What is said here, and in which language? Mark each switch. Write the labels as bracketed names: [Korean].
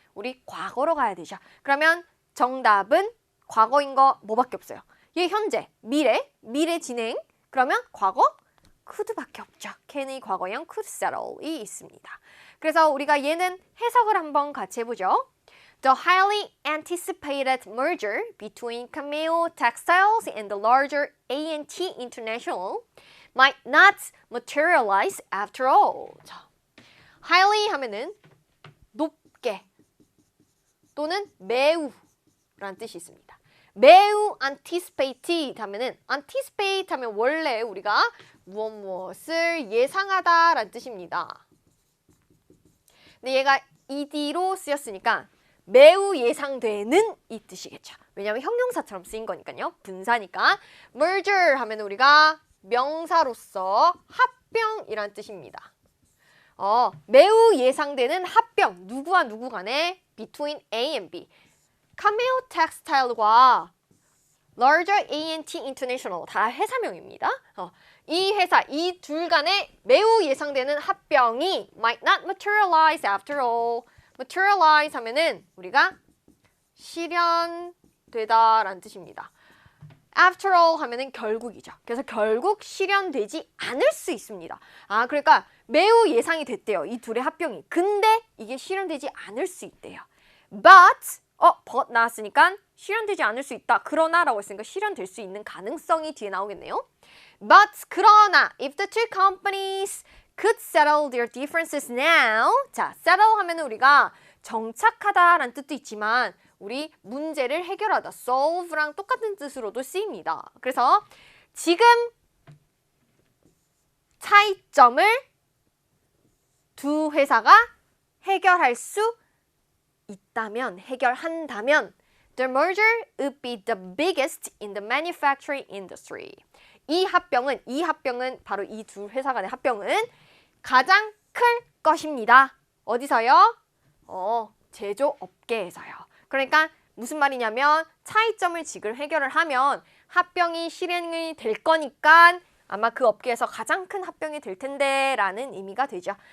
[Korean] 우리 과거로 가야 되죠. 그러면 정답은 과거인 거 뭐밖에 없어요? 얘 현재, 미래 진행. 그러면 과거? could밖에 없죠. can의 과거형 could settle이 있습니다. 그래서 우리가 얘는 해석을 한번 같이 해보죠. [English] The highly anticipated merger between Cameo Textiles and the larger A&T International might not materialize after all. [Korean] 자, highly 하면은 높게 또는 매우 라는 뜻이 있습니다. 매우 anticipated 하면은 anticipate 하면 원래 우리가 무엇을 예상하다 라는 뜻입니다. 근데 얘가 ed로 쓰였으니까 매우 예상되는 이 뜻이겠죠. 왜냐하면 형용사처럼 쓰인 거니까요. 분사니까. merger 하면 우리가 명사로서 합병이란 뜻입니다. 매우 예상되는 합병. 누구와 누구 간에? Between A and B. Cameo Textile과 Larger A&T International 다 회사명입니다. 이 회사, 이 둘 간에 매우 예상되는 합병이 [English] might not materialize after all. [Korean] materialize 하면은 우리가 실현되다라는 뜻입니다. After all 하면은 결국이죠. 그래서 결국 실현되지 않을 수 있습니다. 그러니까 매우 예상이 됐대요. 이 둘의 합병이. 근데 이게 실현되지 않을 수 있대요. But 나왔으니까 실현되지 않을 수 있다. 그러나 라고 했으니까 실현될 수 있는 가능성이 뒤에 나오겠네요. [English] But [Korean] 그러나 [English] if the two companies could settle their differences now. [Korean] 자, settle 하면은 우리가 정착하다라는 뜻도 있지만 우리 문제를 해결하다, solve랑 똑같은 뜻으로도 쓰입니다. 그래서 지금 차이점을 두 회사가 해결할 수 있다면, 해결한다면 [English] the merger would be the biggest in the manufacturing industry. [Korean] 이 합병은 바로 이 두 회사 간의 합병은 가장 클 것입니다. 어디서요? 제조업계에서요. 그러니까 무슨 말이냐면 차이점을 지금 해결을 하면 합병이 실행이 될 거니까 아마 그 업계에서 가장 큰 합병이 될 텐데 라는 의미가 되죠.